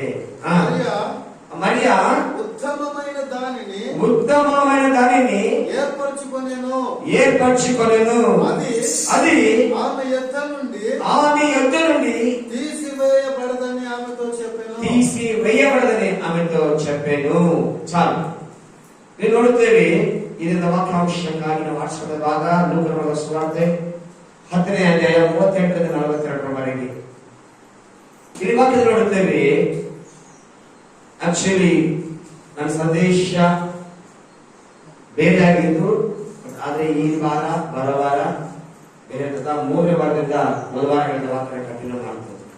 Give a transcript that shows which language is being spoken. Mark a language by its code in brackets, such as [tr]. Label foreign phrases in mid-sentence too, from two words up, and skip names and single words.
[te] మరియా ఉత్తమమైన దానిని ఏర్పరచుకొనెను. అది ఆమె యొద్ద నుండి తీసివేయబడదని ఆమెతో చెప్పాను. చాలు, [kn] ನೀವು ನೋಡುತ್ತೇವೆ ಇದರಿಂದ ವಾಕ್ಯಾಂಶಕ್ಕಾಗಿ ನಾವು ಆರಿಸಿಕೊಂಡಾಗ ಲೂಕನ ಸುವಾರ್ತೆ 10ನೇ ಅಧ್ಯಾಯ 38ರಿಂದ 42ರವರೆಗೆ ಇಲ್ಲಿ ವಾಕ್ಯದಲ್ಲಿ ನೋಡುತ್ತೇವೆ. ಆಕ್ಚುಲಿ ನನ್ನ ಸಂದೇಶ ಬೇರೆ ಆಗಿದ್ದು, ಆದ್ರೆ ಈ ವಾರ ಬರೋ ವಾರ ಬೇರೆ 3ನೇ ವಾರದಿಂದ ಬುಧವಾರ ಹೇಳಿದ ವಾಕ್ಯ ಕಂಟಿನ್ಯೂ ಮಾಡ್ತೇವೆ.